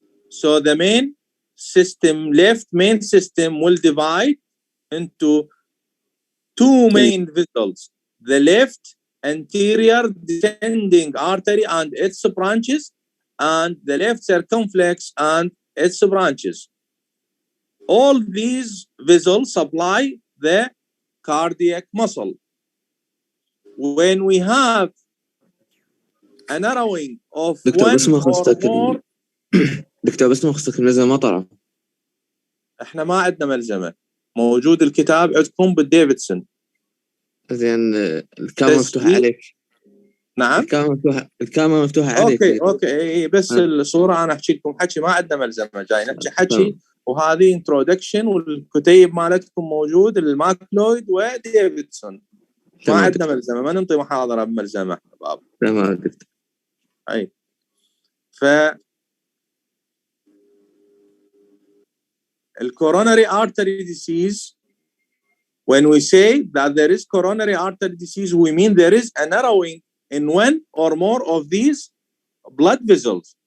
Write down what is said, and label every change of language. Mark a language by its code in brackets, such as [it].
[en] So the main system, left main system, will divide into two main vessels: the left anterior descending artery and its branches, and the left circumflex and its branches. All these vessels supply the cardiac muscle. When we have a narrowing of one or more. [ar] دكتور بس ما خصك الملزمة مطرة. احنا ما عندنا ملزمة. موجود الكتاب عندكم بالديفيدسون. زين الكاميرا مفتوحة عليك. نعم. الكاميرا مفتوحة عليك. اوكي بس الصورة انا احكي لكم حكي، ما عندنا ملزمة، جاي نحكي حكي. وهذه انترودكشن، والكتيب مالتكم موجود الماكلويد وديفيدسون. ما عندنا ملزمة، ما ننطي محاضرة بملزمة باب. تمام دكتور. [en] اي coronary artery disease, when we say that there is coronary artery disease, we mean there is a narrowing in one or more of these blood vessels.